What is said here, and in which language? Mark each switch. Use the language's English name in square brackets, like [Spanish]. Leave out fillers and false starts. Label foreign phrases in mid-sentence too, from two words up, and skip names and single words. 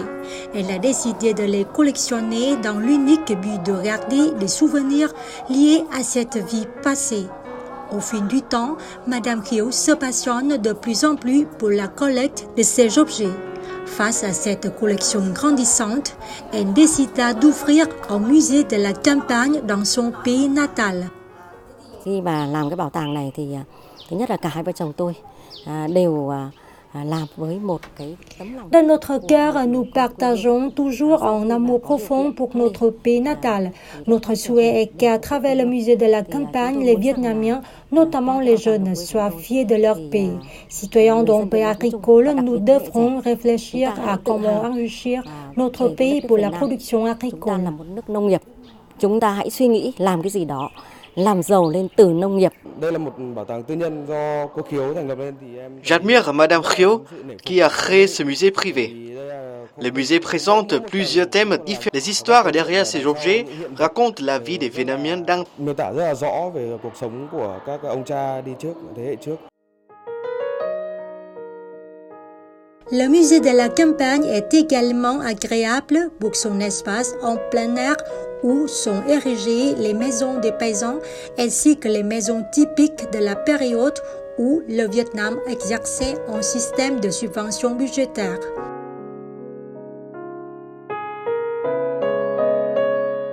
[French] Elle a décidé de les collectionner dans l'unique but de garder des souvenirs liés à cette vie passée. Au fil du temps, Madame Khiếu se passionne de plus en plus pour la collecte de ces objets. Face à cette collection grandissante, elle décida d'ouvrir un musée de la campagne dans son pays natal. [Vietnamese] Khi mà làm cái bảo tàng này thì thứ nhất là cả hai vợ chồng tôi đều làm với một cái tấm lòng. [French] Dans notre cœur, nous partageons toujours un amour profond pour notre pays natal. Notre souhait est qu'à travers le musée de la campagne, les Vietnamiens, notamment les jeunes, soient fiers de leur pays. Citoyens d'un pays agricole, nous devrons réfléchir à comment enrichir notre pays pour la production agricole. [Vietnamese] Chúng ta là một nước nông nghiệp. Chúng ta hãy suy nghĩ làm cái gì đó làm giàu lên từ nông nghiệp. Đây là một bảo tàng tư nhân do cô Khiếu thành lập nên thì em. [French] J'admire Madame Khiếu qui a créé ce musée privé. Le musée présente plusieurs thèmes différents. Les histoires derrière ces objets racontent la vie des Vietnamiens dans. [Vietnamese] Miêu tả rất là rõ về cuộc sống của các ông cha đi trước, thế hệ trước. [French] Le musée de la campagne est également agréable pour son espace en plein air où sont érigées les maisons des paysans ainsi que les maisons typiques de la période où le Vietnam exerçait un système de subvention budgétaire.